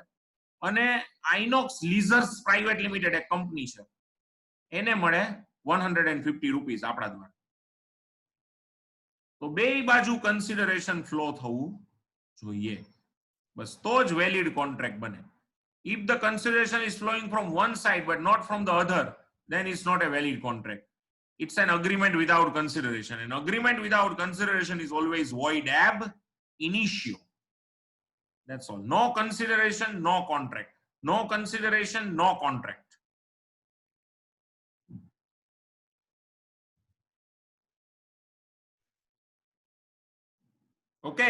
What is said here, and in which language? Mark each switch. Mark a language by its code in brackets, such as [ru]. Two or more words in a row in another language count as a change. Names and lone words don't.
[gu] અને આઇનોક્સ લીઝર્સ પ્રાઇવેટ લિમિટેડ એક કંપની છે, એને મળે 150 રૂપીસ આપણા દ્વારા. તો બે બાજુ [en] consideration flow [gu] થવું જોઈએ, બસ તો જ [en] valid contract [gu] બને. [en] If the consideration is flowing from one side but not from the other, then it's not a valid contract. It's an agreement without consideration. An agreement without consideration is always void [la] ab initio. [en] That's all. No consideration, no contract. No consideration, no contract. Okay.